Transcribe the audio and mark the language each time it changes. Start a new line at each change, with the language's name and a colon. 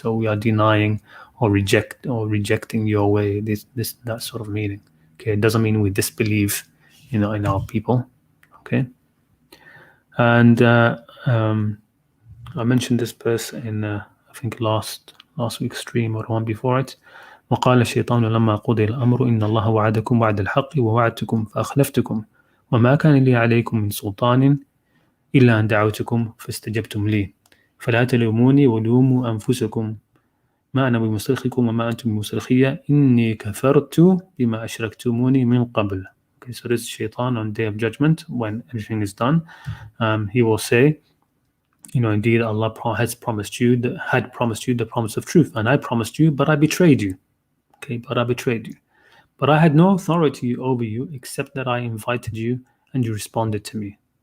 English: So we are denying or rejecting your way. That sort of meaning. Okay, it doesn't mean we disbelieve, in our people. Okay, and I mentioned this verse in I think last week's stream or one before it.
Arabic: وقال الشيطان لما قضي الأمر إن الله وعدكم وعد الحق ووعدتكم فأخلفتكم وما كان لي عليكم من سلطان إلا أن دعوتكم فاستجبتم لي فلا تلوموني ولوموا أنفسكم ما أنا بمصرخكم وما أنتم بمصرخية إني كفرت بما أشركتموني من قبل.
English: Okay, so this is Shaitan on Day of Judgment, when everything is done. He will say, indeed Allah had promised you the promise of truth, and I promised you, but I betrayed you. Okay, but I betrayed you. But I had no authority over you except that I invited you and you responded to me.